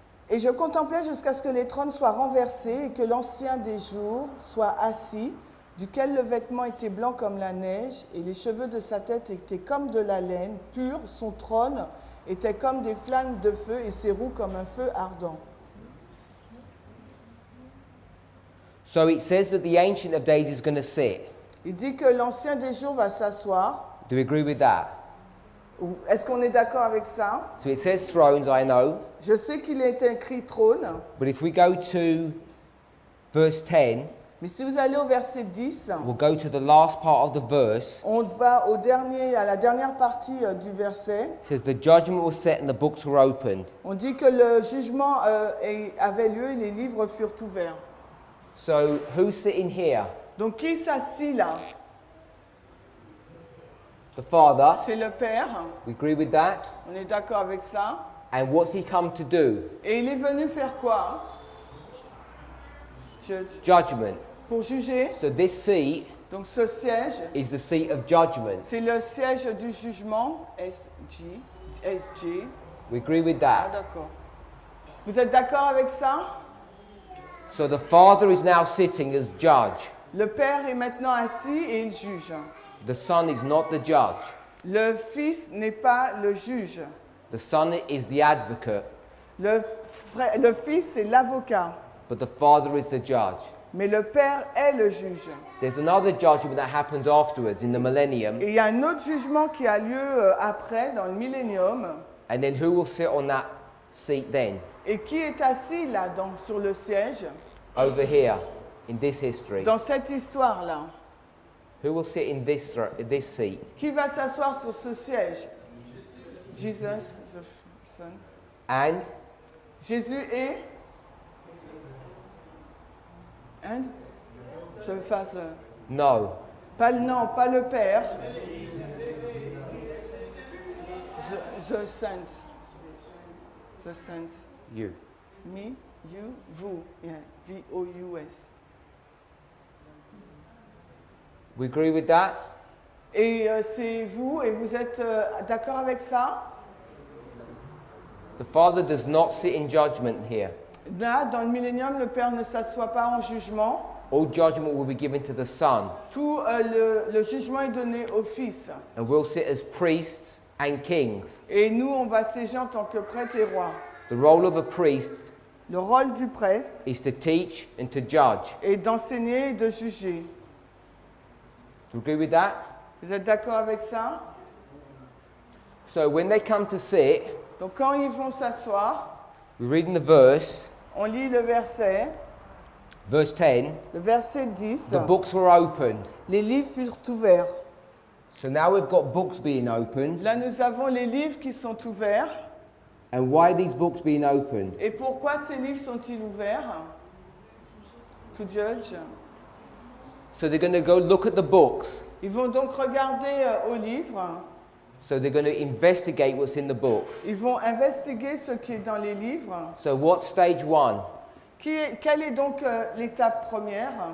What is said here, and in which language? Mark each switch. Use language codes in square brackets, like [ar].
[fr] Et je contemplais jusqu'à ce que les trônes soient renversés et que l'Ancien des jours soit assis, duquel le vêtement était blanc comme la neige et les cheveux de sa tête étaient comme de la laine pure, son trône était comme des flammes de feu et ses roues comme un feu ardent. [en] So it says that the Ancient of Days is going to sit. [fr] Il dit que l'Ancien des jours va s'asseoir. [en] Do we agree with that? [fr] Est-ce qu'on est d'accord avec ça? [en] So it says thrones, I know. [fr] Je sais qu'il est écrit trône, [en] But if we go to verse 10, [fr] mais si vous allez au verset 10, [en] we'll go to the last part of the verse. [fr] on va à la dernière partie du verset. [en] It says the judgment was set and the books were opened. [fr] On dit que le jugement avait lieu et les livres furent ouverts. [en] So who's sitting here? [fr] Donc qui s'assit là? [en] The Father. [fr] c'est le Père. [en] We agree with that. [fr] On est d'accord avec ça. [en] And what's he come to do? [fr] Et il est venu faire quoi? [en] Judge. Judgment. [fr] Pour juger. [en] So this seat [fr] Donc ce siège, [en] is the seat of judgment. [fr] c'est le siège du jugement. SG. [en] We agree with Ah, that. [fr] d'accord. Vous êtes d'accord avec ça? [en] So the Father is now sitting as judge. [fr] Le Père est maintenant assis et il juge. [en] The Son is not the judge. [fr] Le Fils n'est pas le juge. [en] The Son is the advocate, [fr] Le Fils est l'avocat. [en] but the Father is the judge. [fr] Mais le Père est le juge. [en] There's another judgment that happens afterwards in the millennium. [fr] Et il y a un autre jugement qui a lieu après, dans le millénium. [en] And then who will sit on that seat then? [fr] Et qui est assis là, sur le siège, [en] Over here, in this history. [fr] dans cette histoire-là? [en] Who will sit in this seat? [fr] Qui va s'asseoir sur ce siège? [en] Jesus, the Son. And [fr] Jésus est? [en] And? [fr] Je fasse. [en] no. [fr] Pas le Père. [en] The sense. The sense. You. Me, you, vous. Yeah. V-O-U-S. We agree with that? [fr] Et c'est vous, et vous êtes d'accord avec ça? [en] The Father does not sit in judgment here. [fr] Là, dans le millénium, le Père ne s'assoit pas en jugement. [en] All judgment will be given to the Son. [fr] Tout le jugement est donné au Fils. [en] And we'll sit as priests and kings. [fr] Et nous, on va siéger en tant que prêtres et rois. [en] The role of a priest [fr] Le rôle du prêtre [en] is to teach and to judge. [fr] est d'enseigner et de juger. [en] Do you agree with that? [fr] Vous êtes d'accord avec ça? [en] So when they come to sit, [fr] Donc quand ils vont s'asseoir, [en] we read in the verse, [fr] on lit le verset [en] verse 10, [fr] Le verset 10, [en] the books were opened. [fr] les livres furent ouverts. [en] So now we've got books being opened. [fr] Là, nous avons les livres qui sont ouverts. [en] And why are these books being opened? [fr] Et pourquoi ces livres sont-ils ouverts? [en] To judge. So they're going to go look at the books. [fr] Ils vont donc regarder aux livres. [en] So they're going to investigate what's in the books. [fr] Ils vont investiguer ce qui est dans les livres. [en] So what's stage one? [fr] Quelle est donc l'étape première?